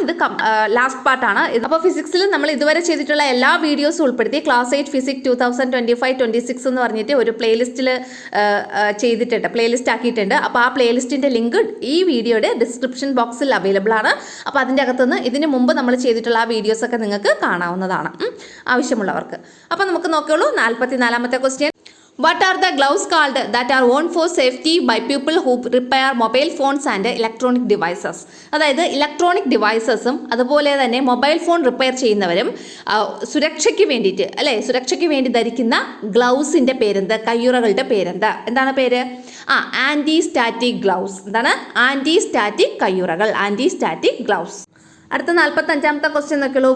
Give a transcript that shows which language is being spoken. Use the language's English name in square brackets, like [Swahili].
[Malayalam] ഇത് ലാസ്റ്റ് പാർട്ടാണ്. അപ്പോൾ ഫിസിക്സിൽ നമ്മൾ ഇതുവരെ ചെയ്തിട്ടുള്ള എല്ലാ വീഡിയോസും ഉൾപ്പെടുത്തി ക്ലാസ് 8 ഫിസിക്സ് 2025-26 എന്ന് പറഞ്ഞിട്ട് ഒരു പ്ലേലിസ്റ്റിൽ ചെയ്തിട്ടുണ്ട്, പ്ലേലിസ്റ്റ് ആക്കിയിട്ടുണ്ട്. അപ്പോൾ ആ പ്ലേലിസ്റ്റിൻ്റെ ലിങ്ക് ഈ വീഡിയോയുടെ ഡിസ്ക്രിപ്ഷൻ ബോക്സിൽ അവൈലബിൾ ആണ്. അപ്പോൾ അതിൻ്റെ അകത്തുനിന്ന് ഇതിന് മുമ്പ് നമ്മൾ ചെയ്തിട്ടുള്ള ആ വീഡിയോസ് ഒക്കെ നിങ്ങൾക്ക് കാണാവുന്നതാണ് ആവശ്യമുള്ളവർക്ക്. അപ്പോൾ നമുക്ക് നോക്കിയോളൂ 44ാമത്തെ question. [English] What are the gloves called that are worn for safety by people who repair mobile phones and electronic devices? [Malayalam] അതായത് ഇലക്ട്രോണിക് ഡിവൈസസും അതുപോലെ തന്നെ മൊബൈൽ ഫോൺ റിപ്പയർ ചെയ്യുന്നവരും സുരക്ഷയ്ക്ക് വേണ്ടിയിട്ട് സുരക്ഷയ്ക്ക് വേണ്ടി ധരിക്കുന്ന ഗ്ലൗസിൻ്റെ പേരെന്ത്? കയ്യുറകളുടെ പേരെന്ത്? എന്താണ് പേര്? Anti static gloves. എന്താണ്? Anti static കയ്യുറകൾ, anti static gloves. അടുത്ത 45ാമത്തെ ക്വസ്റ്റ്യൻ നോക്കിയുള്ളൂ.